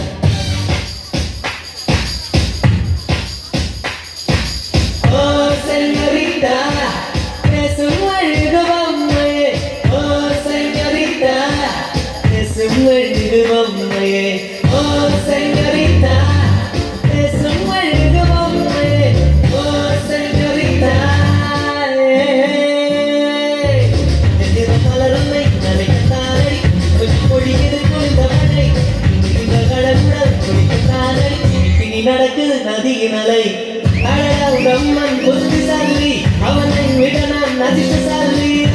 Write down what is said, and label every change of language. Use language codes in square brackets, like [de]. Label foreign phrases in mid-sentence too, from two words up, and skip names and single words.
[es] Oh, señorita, es un muerto. Oh, señorita, es un muerto. Oh, señorita, es un muerto. Oh, señorita. [ta] நடக்குது நதியின் அலை அழகம்மன் புத்திசாலி அவனை விட நான் அதிர்ஷ்டசாலி